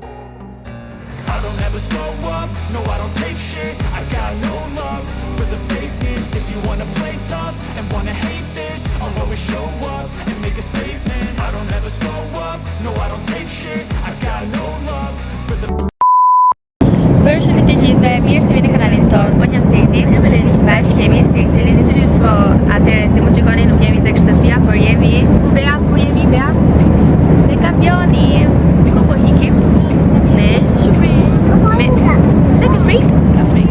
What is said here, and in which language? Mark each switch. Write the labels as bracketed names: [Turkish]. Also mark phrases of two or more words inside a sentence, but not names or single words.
[English] I don't ever slow up, no I don't take shit. I got no love for the fakeness. If you wanna play tough and wanna hate this, I'll always show up and make a statement. I don't ever slow up, no I don't take shit. I got no love for the [Albanian] Përshëndetje të gjithëve, mirë se vini në kanalin tonë. Unë jam Stacey, bashkë jemi Stacey Studio, po atëherë si mund shikoni nuk jemi tek shtëpia, por jemi ku Bea, ku jemi Bea? Tek avioni. Ku po hikim? Ne Shqipëri. Pse ke frikë? Ka frikë.